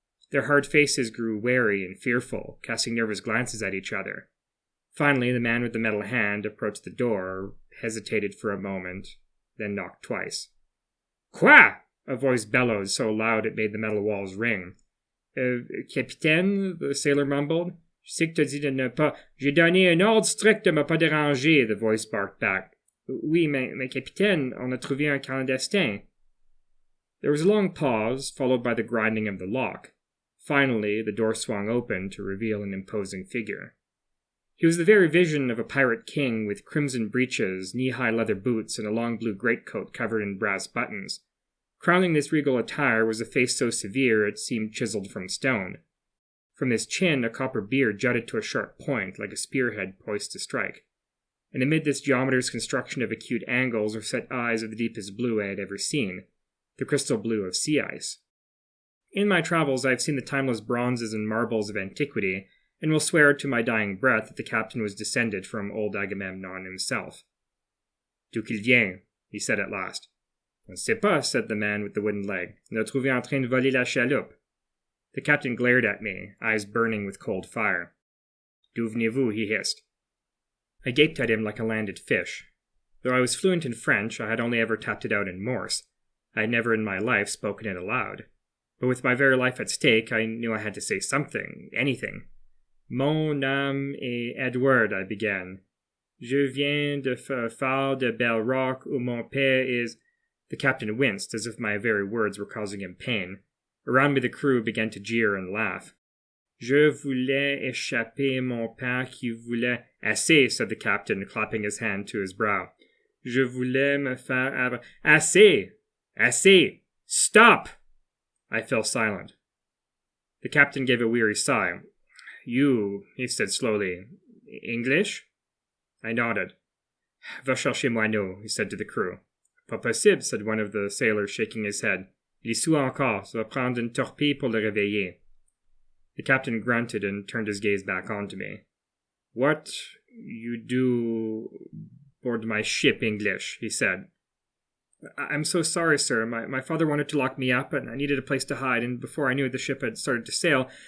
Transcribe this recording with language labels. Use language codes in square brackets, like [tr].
[en] Their hard faces grew wary and fearful, casting nervous glances at each other. Finally, the man with the metal hand approached the door, hesitated for a moment, then knocked twice. [fr] "Quoi?" [en] a voice bellowed so loud it made the metal walls ring. Capitaine, the sailor mumbled. [fr] Je sais que t'as dit de ne pas. J'ai donné un ordre strict de me pas déranger, [en] the voice barked back. [fr] Oui, mais capitaine, on a trouvé un clandestin. [en] There was a long pause, followed by the grinding of the lock. Finally, the door swung open to reveal an imposing figure. He was the very vision of a pirate king with crimson breeches, knee-high leather boots, and a long blue greatcoat covered in brass buttons. Crowning this regal attire was a face so severe it seemed chiseled from stone. From his chin, a copper beard jutted to a sharp point, like a spearhead poised to strike. And amid this geometer's construction of acute angles were set eyes of the deepest blue I had ever seen, the crystal blue of sea ice. In my travels I have seen the timeless bronzes and marbles of antiquity, and will swear to my dying breath that the captain was descended from old Agamemnon himself. [fr] "D'où qu'il vient?" [en] he said at last. [fr] "On ne sait pas," said the man with the wooden leg. "On a trouvé en train de voler la chaloupe." [en] The captain glared at me, eyes burning with cold fire. [fr] "D'où venez-vous?" [en] he hissed. I gaped at him like a landed fish. Though I was fluent in French, I had only ever tapped it out in Morse. I had never in my life spoken it aloud. But with my very life at stake, I knew I had to say something, anything. [fr] "Mon nom est Edward," [en] I began. [fr] "Je viens de faire de Belle Rock où mon père [en] is—" The captain winced, as if my very words were causing him pain. Around me the crew began to jeer and laugh. [fr] "Je voulais échapper mon père qui voulait—" "Assez," [en] said the captain, clapping his hand to his brow. [fr] "Je voulais me faire— Assez! Assez! [en] Stop!" I fell silent. The captain gave a weary sigh. "You," he said slowly, "English?" I nodded. [fr] "Va chercher moineau," [en] he said to the crew. [fr] "Pas possible," [en] said one of the sailors, shaking his head. [fr] "Il est sous encore, ça va prendre une torpille pour le réveiller." [en] The captain grunted and turned his gaze back onto me. "What you do board my ship, English?" he said. "I'm so sorry, sir. My father wanted to lock me up, and I needed a place to hide, and before I knew it, the ship had started to sail.